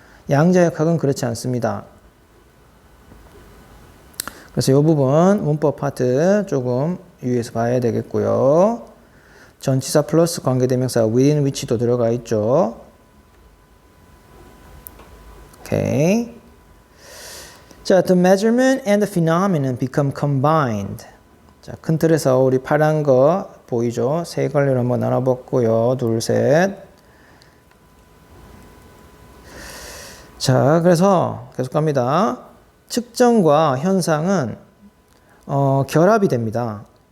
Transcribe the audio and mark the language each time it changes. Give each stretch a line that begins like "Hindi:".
Korean: 양자역학은 그렇지 않습니다. 그래서 이 부분 문법 파트 조금 유의해서 봐야 되겠고요. 전치사 플러스 관계대명사 within which도 들어가 있죠. 오케이.
English: 자, the measurement and the phenomenon become combined.
Korean: 자, 큰 틀에서 우리 파란 거 보이죠? 세 갈래로 한번 나눠봤고요. 둘, 셋. 자, 그래서 계속 갑니다. 측정과 현상은 결합이 됩니다.